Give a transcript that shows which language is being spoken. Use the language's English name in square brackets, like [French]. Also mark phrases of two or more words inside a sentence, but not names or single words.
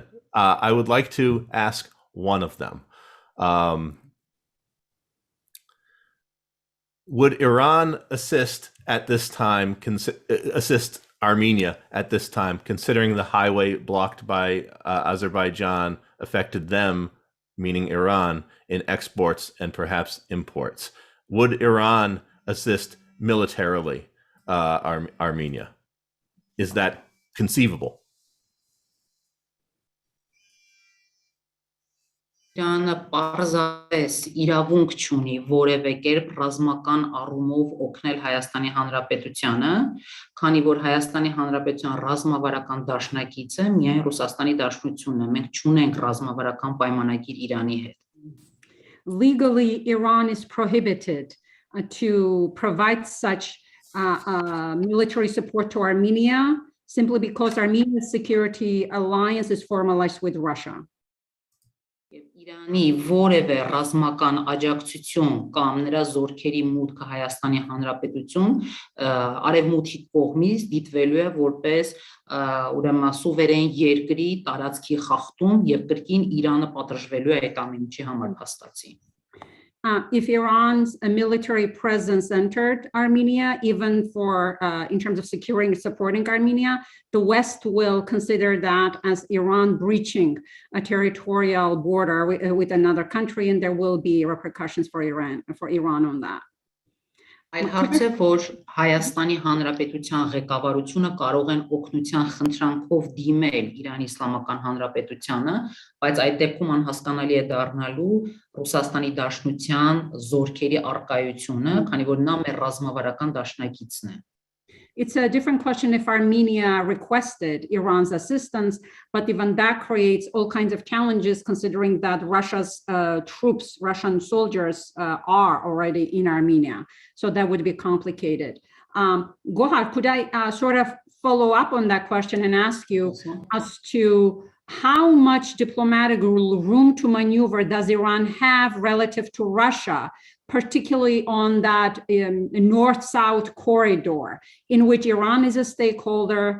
[English] I would like to ask one of them. Would Iran assist Armenia at this time, considering the highway blocked by Azerbaijan affected them, meaning Iran, in exports and perhaps imports? Would Iran assist militarily Armenia? Is that conceivable? [Armenian] Իրանը պարզապես իրավունք չունի որևէ կերպ ռազմական առումով օգնել Հայաստանի Հանրապետությանը, քանի որ Հայաստանի Հանրապետության ռազմավարական դաշնակիցը միայն Ռուսաստանի Դաշնությունն է, մենք չունենք ռազմավարական պայմանագիր Իրանի հետ։ [English] Legally, Iran is prohibited to provide such military support to Armenia simply because Armenia's security alliance is formalized with Russia. [Armenian] Իրանի որևէ ռազմական աջակցություն կամ նրա զորքերի մուտքը Հայաստանի Հանրապետություն արևմուտքի կողմից դիտվելու է որպես ուրեմն սուվերեն երկրի տարածքի խախտում եւ կրկին Իրանը պատժվելու է այդ ամենի համար փաստացի։ [English] If Iran's military presence entered Armenia, even for in terms of securing and supporting Armenia, the West will consider that as Iran breaching a border with another country, and there will be repercussions for Iran on that. [Armenian] Այլ հարց է, որ Հայաստանի Հանրապետության ղեկավարությունը կարող են օգնության խնդրանքով դիմել Իրանի Իսլամական Հանրապետությանը, բայց այդ դեպքում անհասկանալի է դառնալու Ռուսաստանի Դաշնության զորքերի առկայությունը, քանի որ նա մեր ռազմավարական դաշնակիցն է։ [English] It's a different question if Armenia requested Iran's assistance, but even that creates all kinds of challenges considering that Russia's troops, Russian soldiers are already in Armenia. So that would be complicated. Gohar, could I sort of follow up on that question and ask you as to how much diplomatic room to maneuver does Iran have relative to Russia, particularly on that North-South corridor, in which Iran is a stakeholder?